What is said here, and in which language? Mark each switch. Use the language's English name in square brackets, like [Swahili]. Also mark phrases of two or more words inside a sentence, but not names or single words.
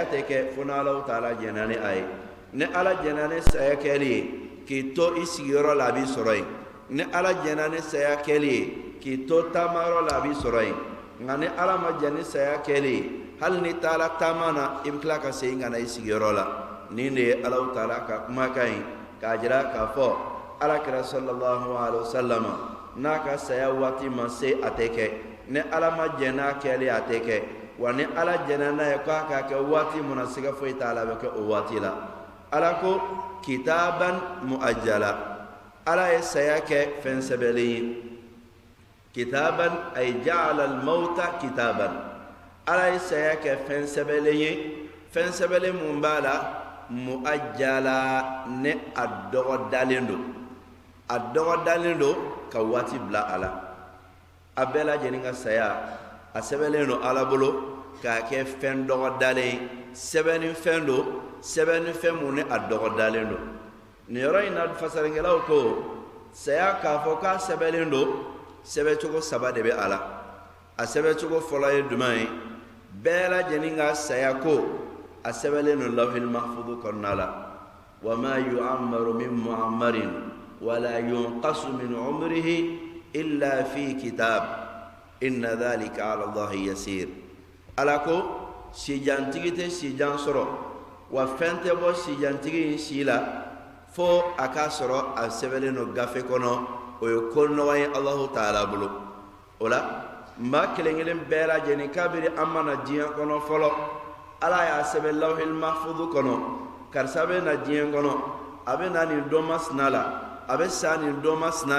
[Bambara] tɛ kɛ fo ni Alahu Taala jɛnna ni a ye ni Ala jɛnna ni saya kɛli ye k'i to i sigiyɔrɔ la a b'i sɔrɔ yen ni Ala jɛnna ni saya kɛli ye k'i to taamayɔrɔ la a b'i sɔrɔ yen nka ni Ala ma jɛn ni saya kɛli ye hali ni taala taama na i bɛ tila ka segin ka na i sigiyɔrɔ la nin de ye Alahu Taala ka kumakan ye k'a jira k'a fɔ Alakira [Arabic] صلى الله عليه وسلم [Bambara] n'a ka saya waati ma se a tɛ kɛ ni Ala ma jɛn n'a kɛli a tɛ kɛ wa ni Ala jɛnna n'a ye k'a ka kɛ waati mun na siga foyi t'a la a bɛ kɛ o waati la Ala ko [Arabic] كتابا مؤجلا [Bambara] Ala ye saya kɛ fɛn sɛbɛnlen ye [Arabic] كتابا أي جعل الموت كتابا [Bambara] Ala ye saya kɛ fɛn sɛbɛnlen ye fɛn sɛbɛnlen mun b'a la muajjala ne a dɔgɔdalen don ka waati bila a la a bɛɛ lajɛlen ka saya a sɛbɛnlen don Ala bolo k'a kɛ fɛn dɔgɔdalen sɛbɛnnifɛn don sɛbɛnnifɛn mun ni a dɔgɔdalen don nin yɔrɔ in na fasalikɛlaw ko saya k'a fɔ k'a sɛbɛnlen don sɛbɛcogo saba de bɛ a la a sɛbɛcogo fɔlɔ ye jumɛn ye bɛɛ lajɛlen ka saya ko a sɛbɛnlen don [Arabic] اللوح المحفوظ [Bambara] kɔnɔna la [Arabic] وما يعمر من معمر ولا ينقص من عمره إلا في كتاب إن ذلك على الله يسير [Bambara] Ala ko sijantigi tɛ sijan sɔrɔ wa fɛn tɛ bɔ sijantigi in si la fo a k'a sɔrɔ a sɛbɛnlen don gafe kɔnɔ o ye ko nɔgɔ ye Alahu Taala bolo o la maa kelen kelen bɛɛ lajɛlen kabiri an mana diɲɛ kɔnɔ fɔlɔ Ala y'a sɛbɛn [Arabic] اللوح المحفوظ [Bambara] kɔnɔ karisa bɛ na diɲɛ kɔnɔ a bɛ na nin don masina la a bɛ sa nin don masina